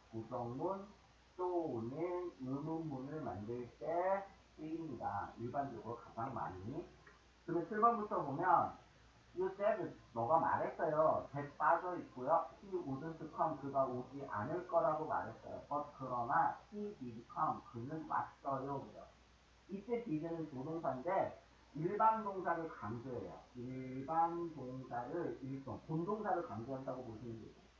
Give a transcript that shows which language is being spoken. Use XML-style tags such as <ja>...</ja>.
<ko>부정문 또는 의문문을 만들 때 쓰입니다. 일반적으로 가장 많이. 그러면 7번부터 보면 You said, 너가 말했어요. that 빠져 있고요. He wouldn't come, 그가 오지 않을 거라고 말했어요.</ko> <en>But 그러나 he did come, 그는 왔어요.</en> <ko>그래요. 이때 did는 조동사인데 일반 동사를 강조해요. 일반 동사를 일종 본동사를 강조한다고 보시면 돼요.</ko>